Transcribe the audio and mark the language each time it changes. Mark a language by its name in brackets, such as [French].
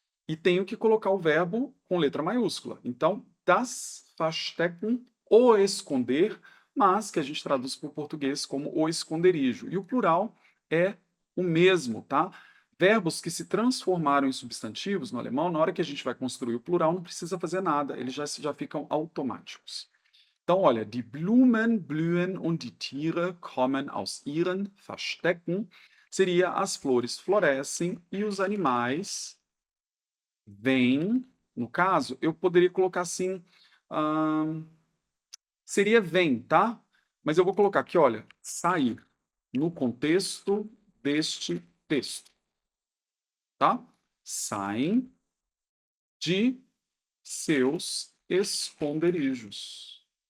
[Portuguese] E tenho que colocar o verbo com letra maiúscula. Então, [German] das verstecken, [Portuguese] o esconder, mas que a gente traduz para o português como o esconderijo. E o plural é o mesmo, tá? Verbos que se transformaram em substantivos no alemão, na hora que a gente vai construir o plural, não precisa fazer nada, eles já ficam automáticos. Então, olha, [German] die Blumen blühen und die Tiere kommen aus ihren Verstecken. [Portuguese] Seria as flores florescem e os animais vêm. No caso, eu poderia colocar assim, seria vem, tá? Mas eu vou colocar aqui, olha, sair, no contexto deste texto, tá? Saem de seus esconderijos.